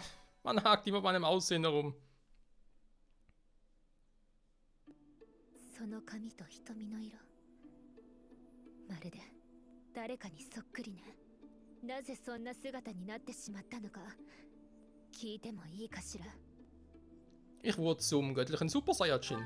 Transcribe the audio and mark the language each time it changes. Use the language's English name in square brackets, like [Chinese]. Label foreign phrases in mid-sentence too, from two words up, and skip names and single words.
[German] Man hakt immer bei meinem Aussehen herum. [Japanese] その髪と瞳の色、まるで誰かにそっくりね。なぜそんな姿になってしまったのか聞いてもいいかしら。 [German] Ich wurde zum göttlichen Super Saiyajin.